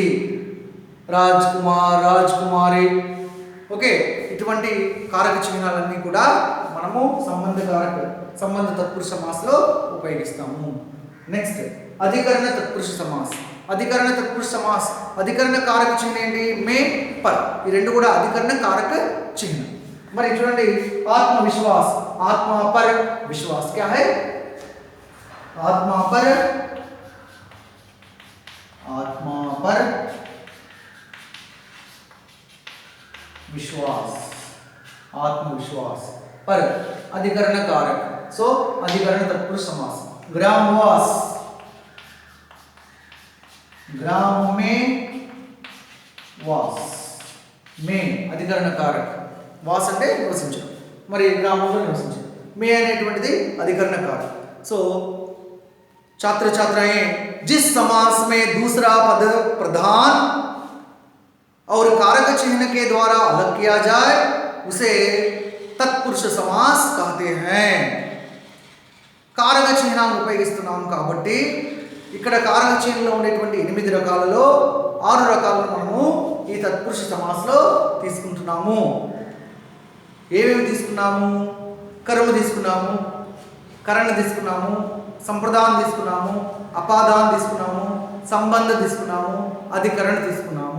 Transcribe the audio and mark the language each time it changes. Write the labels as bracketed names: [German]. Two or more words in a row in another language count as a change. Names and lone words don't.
[Telugu] రాజ్ కుమార్, రాజ్ కుమారి, ఓకే, ఇటువంటి కారక చిహ్నాలన్నీ కూడా మనము సంబంధ తత్పురుష సమాస్లో ఉపయోగిస్తాము। నెక్స్ట్ అధికరణ తత్పురుష సమాస్। అధికరణ తత్పురుష సమాస్, అధికరణ కారక చిహ్నం ఏంటి? మే, పర్, ఈ రెండు కూడా అధికరణ కారక చిహ్నం। మరి చూడండి, [Hindi] आत्मविश्वास, आत्म पर विश्वास क्या है? आत्म पर, आत्म पर विश्वास, आत्मविश्वास पर अधिकरण कारक। सो अधिकरण तत्पुरुष समास। ग्रामवास, ग्राम में वास, में अधिकरण कारक। [Telugu] वास అంటే నివసించడం, మరి గ్రామంలో నివసించడం। మే అనేటువంటిది [Hindi] अधिकरण कारक। सो छात्र छात्राएं, जिस समास में दूसरा पद प्रधान और कारक चिन्ह के द्वारा अलग किया जाए उसे तत्पुरुष समास कहते हैं। [Telugu] కారక చిహ్నాలను ఉపయోగిస్తున్నాం కాబట్టి ఇక్కడ కారక చిహ్నంలో ఉండేటువంటి 8 రకాలలో 6 రకాలను మనము ఈ తత్పురుష సమాస్లో తీసుకుంటున్నాము। ఏమేమి తీసుకున్నాము? కర్మ తీసుకున్నాము, కరణ తీసుకున్నాము, సంప్రదాయం తీసుకున్నాము, అపాదాన్ తీసుకున్నాము, సంబంధ తీసుకున్నాము, అధికరణ తీసుకున్నాము।